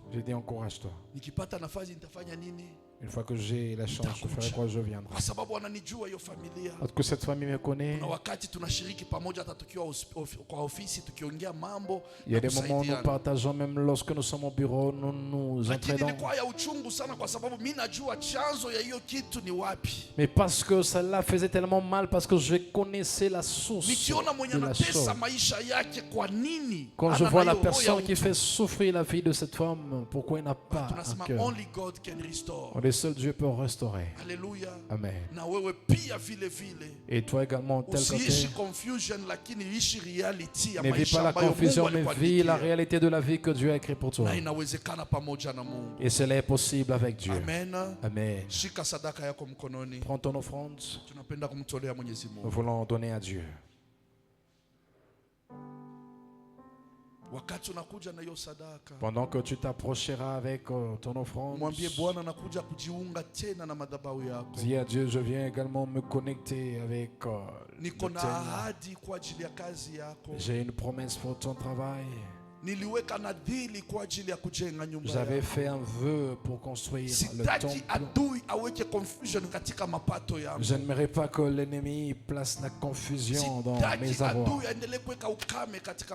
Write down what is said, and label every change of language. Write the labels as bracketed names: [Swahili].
[French] J'ai dit encourage-toi. [Swahili] nikipata nafasi nitafanya nini, [French] Une fois que j'ai la chance, je ferai quoi, je viendrai. [Swahili] kwa sababu wananijua hiyo familia. [French] Parce que cette famille me connaît. [Swahili] Na wakati tunashiriki pamoja, hata tukiwa kwa ofisi tukiongea mambo [French] Il y a [Swahili] na [French] des moments où nous [Swahili] kusaidiana. [French] partageons, même lorsque nous sommes au bureau, nous nous [Swahili] Lakini [French] entraidons. [Swahili] ilikuwa ya uchungu sana, kwa sababu mimi najua chanzo ya hiyo kitu ni wapi. [French] Mais parce que cela faisait tellement mal, parce que je connaissais la source [Swahili] Nikiona mwenye [French] de la chose. [Swahili] anatesa maisha yake, kwa nini [French] Quand je [Swahili] ana [French] vois [Swahili] na hiyo roho ya [French] personne qui [Swahili] utu? [French] fait souffrir la vie de cette femme, pourquoi il n'a pas un [Swahili] Tunasema [French] cœur? [English] only God can restore. [French] Le seul Dieu peut restaurer. Haleluya. Amen. [Swahili] Na wewe pia vile vile [French] Et toi également, tel que tu [Swahili] usiishi [French] es, [Swahili] confusion, lakini ishi reality ya [French] ne vis [Swahili] maisha [French] pas la [Swahili] ambayo [French] confusion, [Swahili] Mungu [French] mais vis [Swahili] alikuandikia. [French] la réalité de la vie que Dieu a écrite pour toi. [Swahili] Na inawezekana pamoja na Mungu. [French] Et cela est possible avec Dieu. Amen. Amen. [Swahili] Shika sadaka yako mkononi, [French] Prends ton offrande. [Swahili] tunapenda kumtolea Mwenyezi [French] Nous [Swahili] Mungu. [French] voulons donner à Dieu. [Swahili] Wakati unakuja na hiyo sadaka, [French] Pendant que tu t'approcheras avec ton offrande, [Swahili] mwambie Bwana, nakuja kujiunga tena na madhabahu yako. [French] dis à Dieu, je viens également me connecter avec [Swahili] Niko [French] le [Swahili] na [French] tien. [Swahili] ahadi kwa ajili ya kazi yako. [French] J'ai une promesse pour ton travail. [Swahili] Niliweka nadhiri kwa ajili ya kujenga nyumba [French] J'avais [Swahili] yako. [French] fait un vœu pour construire le [Swahili] Sitaki [French] temple. [Swahili] adui aweke confusion katika mapato yangu. [French] Je n'aimerais pas que l'ennemi place la confusion dans mes [Swahili] Sitaki [French] avoirs. [Swahili] adui aendelee kuweka ukame katika